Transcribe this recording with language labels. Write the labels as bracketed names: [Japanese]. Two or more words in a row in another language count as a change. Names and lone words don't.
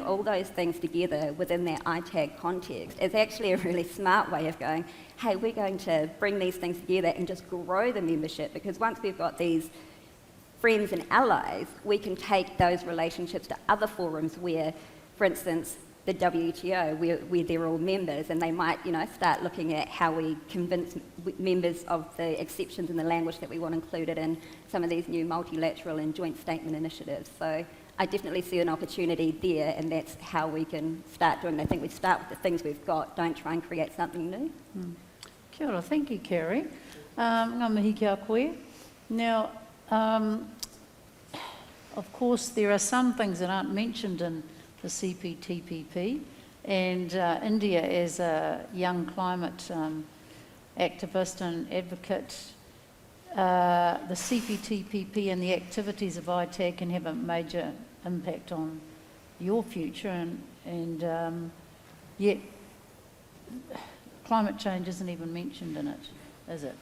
[English] all those things together within that ITAG context is actually a really smart way of going, hey, we're going to bring these things together and just grow the membership, because once we've got these friends and allies, we can take those relationships to other forums where, for instance, the WTO, where they're all members, and they might, start looking at how we convince members of the exceptions in the language that we want included in some of these new multilateral and joint statement initiatives. So I definitely see an opportunity there, and that's how we can start doing it. I think we start with the things we've got, don't try and create something new. [Māori] Kia ora, [English] thank you, Carrie. [Māori] Ngā mihi kia koe. [English] Now, of course, there are some things that aren't mentioned in the CPTPP, and India, as a young climate activist and advocate, the CPTPP and the activities of ITAG can have a major impact on your future, and yet climate change isn't even mentioned in it, is it?